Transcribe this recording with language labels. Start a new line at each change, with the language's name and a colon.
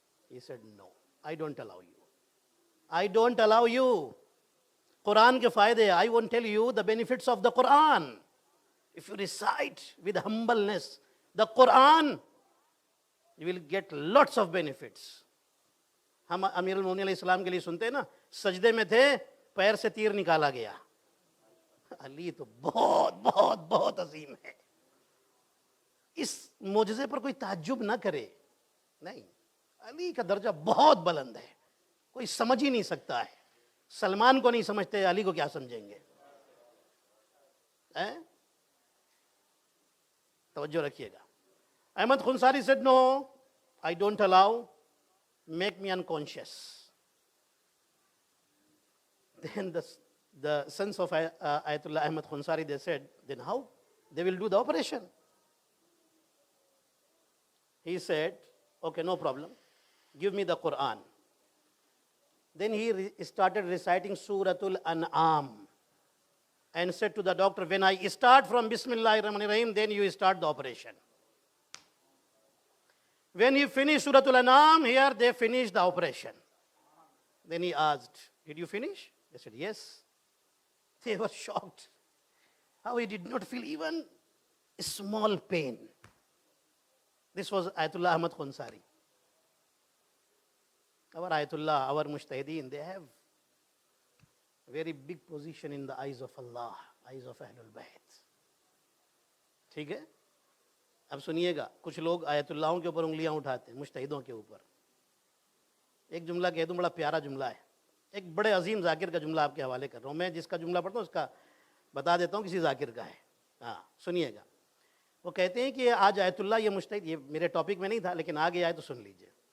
English: He said, no, I don't allow you. I don't allow you. Quran ke faide, I won't tell you the benefits of the Quran. If you recite with humbleness the Quran, you will get lots of benefits.
Urdu: ہم امیر المومنین علیہ السلام کے لیے سنتے ہیں نا، سجدے میں تھے، پیر سے تیر نکالا گیا. علی تو بہت بہت بہت عظیم ہے. اس معجزے پر کوئی تعجب نہ کرے. نہیں، علی کا درجہ بہت بلند ہے، کوئی سمجھ ہی نہیں سکتا ہے. سلمان کو نہیں سمجھتے، علی کو کیا سمجھیں گے؟ توجہ رکھیے گا.
English: Ahmad Khunsari said, no, I don't allow, make me unconscious. Then the sons of Ayatollah Ahmad Khunsari, they said, then how? They will do the operation. He said, okay, no problem. Give me the Quran. Then he started reciting Suratul An'am and said to the doctor, when I start from Bismillahir Rahmanir Rahim, then you start the operation. When he finished Suratul An'am, here they finished the operation. Then he asked, did you finish? They said, yes. They were shocked. How he did not feel even a small pain. This was Ayatollah Ahmad Khunsari. Our Ayatollah, our Mujtahideen, they have very big position in the eyes of Allah, eyes of Ahlul Bayt.
Urdu: ٹھیک ہے؟ اب سنیے گا، کچھ لوگ آیت اللہوں کے اوپر انگلیاں اٹھاتے ہیں، مجتہدوں کے اوپر. ایک جملہ کہہ دوں، بڑا پیارا جملہ ہے. ایک بڑے عظیم ذاکر کا جملہ آپ کے حوالے کر رہا ہوں. میں جس کا جملہ پڑھتا ہوں اس کا بتا دیتا ہوں کسی ذاکر کا ہے. ہاں سنیے گا. وہ کہتے ہیں کہ آج آیت اللہ یہ مجتہد، یہ میرے ٹاپک میں نہیں تھا لیکن آگے آئے تو سن لیجئے.